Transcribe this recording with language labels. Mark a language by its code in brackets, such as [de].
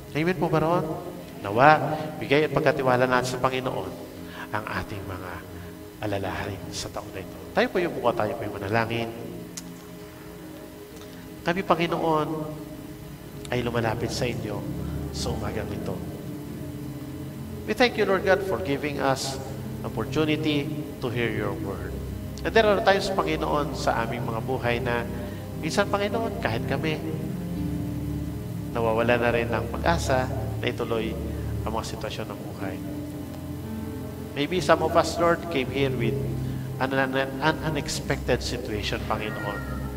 [tl] Amen po ba roon? Nawa, bigay at pagkatiwala natin sa Panginoon ang ating mga alalahanin sa taon na ito. Tayo po yung mukha, tayo po yung manalangin. Kami, Panginoon, ay lumalapit sa inyo sa umagang ito. [en] We thank you, Lord God, for giving us opportunity to hear your word. And there are times, [tl] Panginoon, sa aming mga buhay na minsan, Panginoon, kahit kami, nawawala na rin ng pag-asa na ituloy ang mga sitwasyon ng buhay. [en] Maybe some of us, Lord, came here with an unexpected situation, Panginoon.